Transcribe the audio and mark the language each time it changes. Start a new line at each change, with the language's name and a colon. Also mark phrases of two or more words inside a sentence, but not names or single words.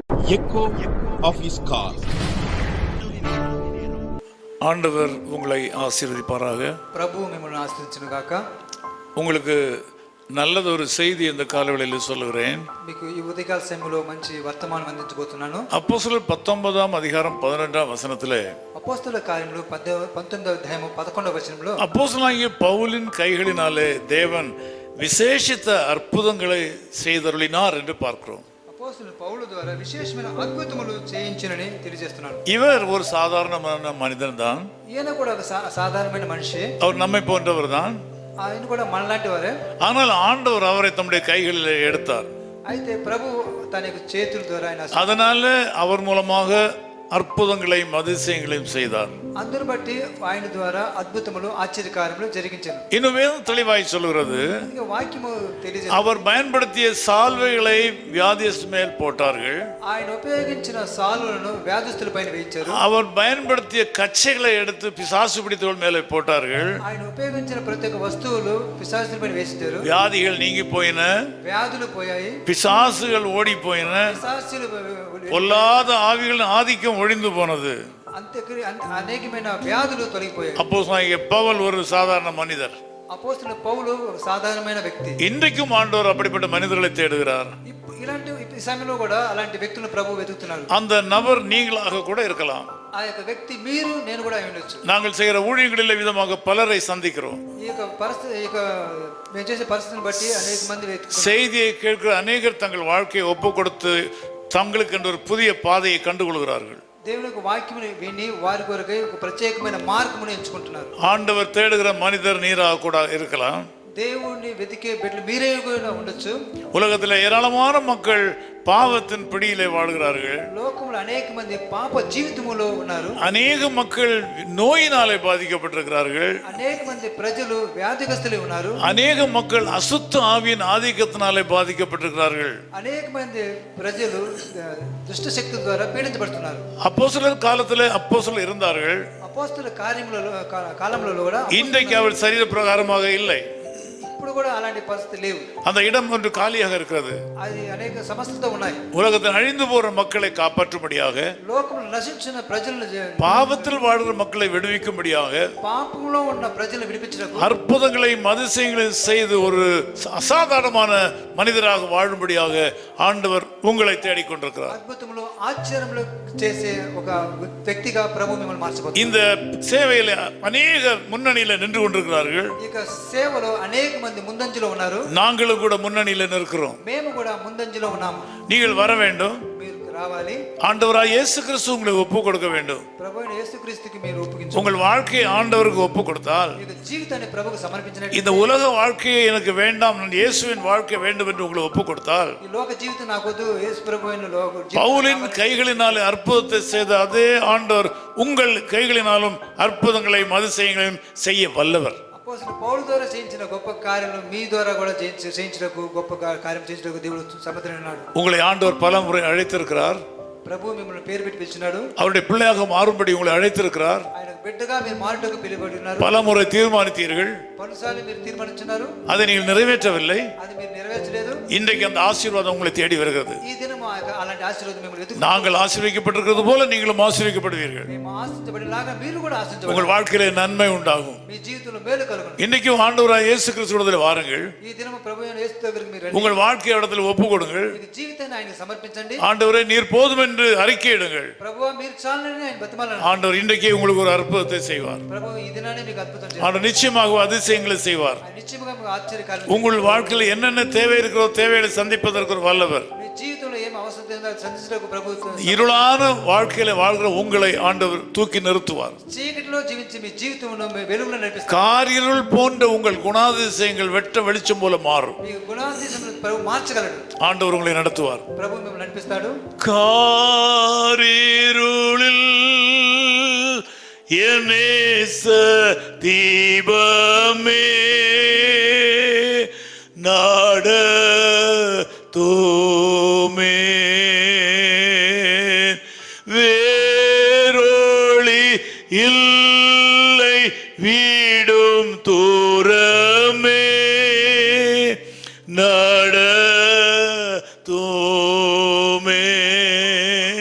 English: echo of his call.
Tamil: ஆண்டவர் உங்களை ஆசீர்வதிப்பாராக.
Telugu: ప్రభు మిమ్మల్ని ఆశీర్వదించును గాక.
Tamil: உங்களுக்கு நல்லதொரு செய்தி இந்த காலவேளையில் சொல்லுகிறேன்.
Telugu: మీకు ఈ ఉదయకాల సమయంలో మంచి వర్తమానం అందించబోతున్నాను.
Tamil: அப்போஸ்தலர் 19ஆம் அதிகாரம் 12ஆம் வசனத்திலே
Telugu: అపోస్తలుల కార్యములు 19వ అధ్యాయము 11వ వచనంలో
Tamil: அப்போஸ்தலனாகிய பவுலின் கைகளினாலே தேவன் விசேஷித்த அற்புதங்களை செய்தருளினார் என்று பார்க்கிறோம்.
Telugu: అపోస్తలుడు పౌలు ద్వారా విశేషమైన అద్భుతములు చేయించినని తెలియజేస్తున్నాడు.
Tamil: இவர் ஒரு சாதாரணமான மனிதன் தான்.
Telugu: ఈయన కూడా ఒక సాధారణమైన మనిషి.
Tamil: அவர் நம்மை போன்றவர் தான்.
Telugu: ఆయన కూడా మనలాంటి వారే.
Tamil: ஆனால் ఆண்டவர் அவரை தம்முடைய கைகளில் எடுத்தார்.
Telugu: అయితే ప్రభు తన చేతుల ద్వారా ఆయన
Tamil: அதனால அவர் மூலமாக அற்புதங்களையும் அதிசயங்களையும் செய்தார்.
Telugu: అందరు బట్టి ఆయన ద్వారా అద్భుతములు ఆశ్చర్యకార్యములు జరిగించారు.
Tamil: இன்னும் வேதம் தெளிவாய் சொல்கிறது,
Telugu: వాక్యము తెలియజేస్తుంది,
Tamil: அவர் பயன்படுத்திய சால்வைகளை வியாதியஸ்தர் மேல் போட்டார்கள்.
Telugu: ఆయన ఉపయోగించిన సాలులను వ్యాధిస్తుల పైన వేయించారు.
Tamil: அவர் பயன்படுத்திய கச்சைகளை எடுத்து பிசாசு பிடித்தவர்கள் மேலே போட்டார்கள்.
Telugu: ఆయన ఉపయోగించిన ప్రతి ఒక్క వస్తువులు పిశాచుల పైన వేసించారు.
Tamil: வியாதிகள் நீங்கி போயின,
Telugu: వ్యాధులు పోయాయి,
Tamil: பிசாசுகள் ஓடி போயின,
Telugu: పిశాచులు
Tamil: பொல்லாத ஆவிகளின் ஆதிக்கம் ஒழிந்து போனது.
Telugu: అనేకమైన వ్యాధులు తొలగిపోయాయి.
Tamil: அப்போஸ்தலனாகிய பவுல் ஒரு சாதாரண மனிதர்.
Telugu: అపోస్తలుడు పౌలు ఒక సాధారణమైన వ్యక్తి.
Tamil: இன்றைக்கும் ஆண்டவர் அப்படிப்பட்ட மனிதர்களை தேடுகிறார்.
Telugu: ఇలాంటి ఈ సమయంలో కూడా అలాంటి వ్యక్తులను ప్రభు వెతుకుతున్నారు.
Tamil: அந்த நபர் நீங்களாக கூட இருக்கலாம்.
Telugu: ఆ యొక్క వ్యక్తి మీరు నేను కూడా అయి ఉండొచ్చు.
Tamil: நாங்கள் செய்கிற ஊழியங்களில் விதமாக பலரை சந்திக்கிறோம்.
Telugu: ఈ యొక్క పరిస్థితి ఈ యొక్క మేము చేసే పరిస్థితిని బట్టి అనేక మంది
Tamil: செய்தியை கேட்கிற அநேகர் தங்கள் வாழ்க்கையை ஒப்பு கொடுத்து தங்களுக்கு என்று ஒரு புதிய பாதையை கண்டுகொள்கிறார்கள்.
Telugu: దేవుని యొక్క వాక్యముని విని వారి కొరకై ఒక ప్రత్యేకమైన మార్గమును ఎంచుకుంటున్నారు.
Tamil: ஆண்டவர் தேடுகிற மனிதர் நீராக கூட இருக்கலாம்.
Telugu: దేవుణ్ణి వెతికే బిడ్డలు మీరే కూడా ఉండొచ్చు.
Tamil: உலகத்தில் ஏராளமான மக்கள் பாவத்தின் பிடியிலே வாழ்கிறார்கள்.
Telugu: లోకంలో అనేక మంది పాప జీవితములో ఉన్నారు.
Tamil: அநேக மக்கள் நோயினாலே பாதிக்கப்பட்டிருக்கிறார்கள்.
Telugu: అనేక మంది ప్రజలు వ్యాధిగ్రస్తులై ఉన్నారు.
Tamil: அநேக மக்கள் அசுத்த ஆவியின் ஆதிக்கத்தினாலே பாதிக்கப்பட்டிருக்கிறார்கள்.
Telugu: అనేక మంది ప్రజలు దుష్ట శక్తుల ద్వారా పీడించబడుతున్నారు.
Tamil: அப்போஸ்தலர் காலத்திலே அப்போஸ்தலர் இருந்தார்கள்.
Telugu: అపోస్తలుల కార్యములలో కాలంలో కూడా
Tamil: இன்றைக்கு அவர் சரீர பிரகாரமாக இல்லை.
Telugu: ఇప్పుడు కూడా అలాంటి పరిస్థితి లేవు.
Tamil: அந்த இடம் ஒன்று காலியாக இருக்கிறது.
Telugu: అది అనేక సమస్యలతో ఉన్నాయి.
Tamil: உலகத்தில் அழிந்து போற மக்களை காப்பாற்றும்படியாக,
Telugu: లోకంలో నశించిన ప్రజలను
Tamil: பாவத்தில் வாழ்கிற மக்களை விடுவிக்கும்படியாக,
Telugu: పాపంలో ఉన్న ప్రజలను విడిపించడానికి
Tamil: அற்புதங்களையும் அதிசயங்களையும் செய்து ஒரு அசாதாரணமான மனிதராக வாழும்படியாக ஆண்டவர் உங்களை தேடிக்கொண்டிருக்கிறார்.
Telugu: అద్భుతములు ఆశ్చర్యములు చేసే ఒక వ్యక్తిగా ప్రభు మిమ్మల్ని మార్చబోతున్నారు.
Tamil: இந்த சேவையில அநேகர் முன்னணியில நின்று கொண்டிருக்கிறார்கள்.
Telugu: ఇక సేవలో అనేక మంది ముందంజలో ఉన్నారు.
Tamil: நாங்களும் கூட முன்னணியில நிற்கிறோம்.
Telugu: మేము కూడా ముందంజలో ఉన్నాము.
Tamil: நீங்கள் வர வேண்டும்.
Telugu: మీరు రావాలి.
Tamil: ஆண்டவராய் இயேசு கிறிஸ்து உங்களை ஒப்பு கொடுக்க வேண்டும்.
Telugu: ప్రభువైన యేసుక్రీస్తుకి మీరు ఒప్పుగించు.
Tamil: உங்கள் வாழ்க்கையை ஆண்டவருக்கு ஒப்பு கொடுத்தால்,
Telugu: మీ జీవితాన్ని ప్రభువుకు సమర్పించినట్లయితే,
Tamil: இந்த உலக வாழ்க்கையை எனக்கு வேண்டாம், நான் இயேசுவின் வாழ்க்கை வேண்டும் என்று உங்களை ஒப்பு கொடுத்தால்,
Telugu: ఈ లోక జీవితం నాకొద్దు, యేసు ప్రభువైన లోక జీవితం
Tamil: பவுலின் கைகளினாலே அற்புதத்தை செய்த அதே ஆண்டவர் உங்கள் கைகளினாலும் அற்புதங்களையும் அதிசயங்களையும் செய்ய வல்லவர்.
Telugu: అపోస్తలుడు పౌలు ద్వారా చేయించిన గొప్ప కార్యాలను మీ ద్వారా కూడా చేయించడానికి గొప్ప కార్యం చేయించడానికి దేవుడు సమర్థుడై ఉన్నాడు.
Tamil: உங்களை ஆண்டவர் பல முறை அழைத்திருக்கிறார்.
Telugu: ప్రభు మిమ్మల్ని పేరు పెట్టి పిలిచినాడు.
Tamil: அவருடைய பிள்ளையாக மாறும்படி உங்களை அழைத்திருக்கிறார்.
Telugu: ఆయన బిడ్డగా మీరు మారుటకు పిలువబడి ఉన్నారు.
Tamil: பல முறை தீர்மானித்தீர்கள்.
Telugu: పలుసార్లు మీరు తీర్మానించున్నారు.
Tamil: அதை நீங்கள் நிறைவேற்றவில்லை.
Telugu: అది మీరు నెరవేర్చలేదు.
Tamil: இன்றைக்கு அந்த ஆசீர்வாதம் உங்களை தேடி வருகிறது.
Telugu: ఈ దినం అలాంటి ఆశీర్వాదం మిమ్మల్ని వెతుకు.
Tamil: நாங்கள் ஆசீர்வதிக்கப்பட்டிருக்கிறது போல நீங்களும் ஆசீர்வதிக்கப்படுவீர்கள்.
Telugu: మేము ఆశించబడిలాగా మీరు కూడా ఆశించబడాలి.
Tamil: உங்கள் வாழ்க்கையிலே நன்மை உண்டாகும்.
Telugu: మీ జీవితంలో మేలు కలుగును.
Tamil: இன்னைக்கும் ஆண்டவராய் இயேசு கிறிஸ்துவிடத்தில் வாருங்கள்.
Telugu: ఈ దినం ప్రభువైన యేసు దగ్గరికి మీరు రండి.
Tamil: உங்கள் வாழ்க்கை இடத்துல ஒப்பு கொடுங்கள்.
Telugu: మీ జీవితాన్ని ఆయనకు సమర్పించండి.
Tamil: ஆண்டவரே நீர் போதும் என்று அறிக்கையிடுங்கள்.
Telugu: ప్రభువా మీరు చాలని ఆయన బతిమాలండి.
Tamil: ஆண்டவர் இன்றைக்கே உங்களுக்கு ஒரு அற்புதத்தை செய்வார்.
Telugu: ప్రభు ఈ దినాన్ని మీకు అద్భుతం చేస్తాడు.
Tamil: ஆண்டவர் நிச்சயமாக அதிசயங்களை செய்வார்.
Telugu: ఆయన నిశ్చయముగా మీకు ఆశ్చర్యకార్యం.
Tamil: உங்கள் வாழ்க்கையில் என்னென்ன தேவை இருக்கிறோ தேவைகளை சந்திப்பதற்கு ஒரு வல்லவர்.
Telugu: మీ జీవితంలో ఏం అవసరం ఉందో సంధించడానికి ప్రభు
Tamil: இருளான வாழ்க்கையில வாழ்கிற உங்களை ஆண்டவர் தூக்கி நிறுத்துவார்.
Telugu: చీకటిలో జీవించి మీ జీవితంలో వెలుగులో నడిపిస్తారు.
Tamil: காரிருள் போன்ற உங்கள் குணாதிசயங்கள் வெட்ட வெளிச்சம் போல மாறும்.
Telugu: మీ గుణాధిశములను ప్రభు మార్చగలడు.
Tamil: ஆண்டவர் உங்களை நடத்துவார்.
Telugu: ప్రభు మిమ్మల్ని నడిపిస్తాడు.
Tamil: காரிருளில் என் நேச தீபமே நாடதோமே வேரோளி இல்லை வீடும் தூரமே நடதோமே